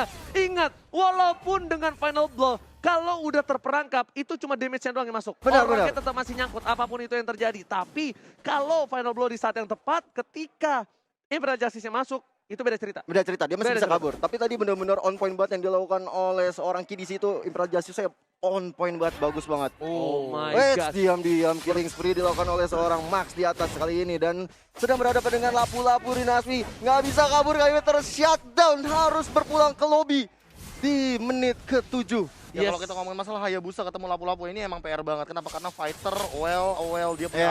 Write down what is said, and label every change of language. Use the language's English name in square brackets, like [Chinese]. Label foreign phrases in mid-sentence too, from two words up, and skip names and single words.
[Indonesian] Ingat, walaupun dengan [English] final blow, [Indonesian] kalau udah terperangkap, itu cuma damage-nya doang yang masuk. Benar, Orangnya benar. tetap masih nyangkut, apapun itu yang terjadi. Tapi kalau [English] final blow [Indonesian] di saat yang tepat, ketika Imperial Justice-nya masuk, itu beda cerita. Beda cerita, dia masih Beda bisa cerita. kabur. Tapi tadi benar-benar [English] on point [Indonesian] banget yang dilakukan oleh seorang Ki di situ. Imperial Justice saya [English] on point [Indonesian] banget, bagus banget. [English] Oh my Wait, god. [Indonesian] diam-diam [English] killing spree [Indonesian] dilakukan oleh seorang Max di atas kali ini, dan sedang berhadapan dengan lapu-lapu Rinaswi. Nggak bisa kabur, kali ini ter-shutdown, harus berpulang ke lobby di menit ke-7. Ya Yes. kalau kita ngomongin masalah Hayabusa ketemu lapu-lapu ini emang PR banget. Kenapa? Karena fighter, well dia punya